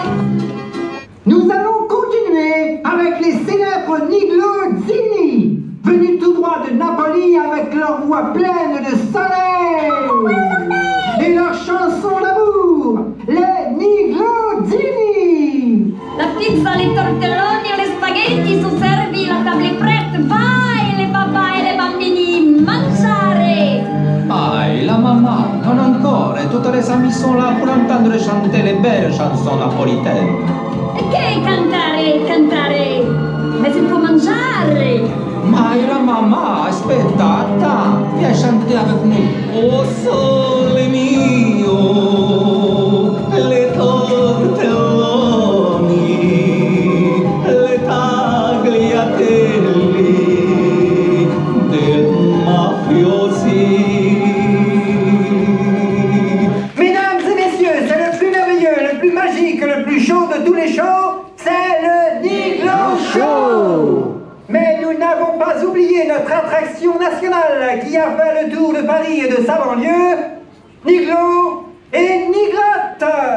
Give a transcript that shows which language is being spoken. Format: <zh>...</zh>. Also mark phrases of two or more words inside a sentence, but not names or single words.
<fr>Nous allons continuer avec les célèbres Niglo Zini, venus tout droit de Napoli avec leur voix pleine de soleil et leur chanson d'amour, les Niglo Zini.</fr> <it>La pizza, les tortelloni e le spaghetti sono servi,</it> <fr>la tavola è prête,</fr> <it>vai le papà e le bambini, mangiare! Ai, la mamma, non ancora, tutte le</it> <fr>amies sont là pour entendre chanter les belles chansons napolitaines.</fr> <it>Che cantare,</it> <fr>mais il faut mangiare!</fr> <it>Ma la mamma, aspetta,</it> <fr>attends, viens chanter avec nous.</fr> <it>Oh sole mio, le tortelloni, le tagliatelle del mafiosi.</it> <fr>Mesdames et messieurs, c'est le plus merveilleux, le plus magique, le plus chaud de tous les shows, c'est le Niglo Show. oublier notre attraction nationale qui a fait le tour de Paris et de sa banlieue, Niglo et Niglotte.</fr>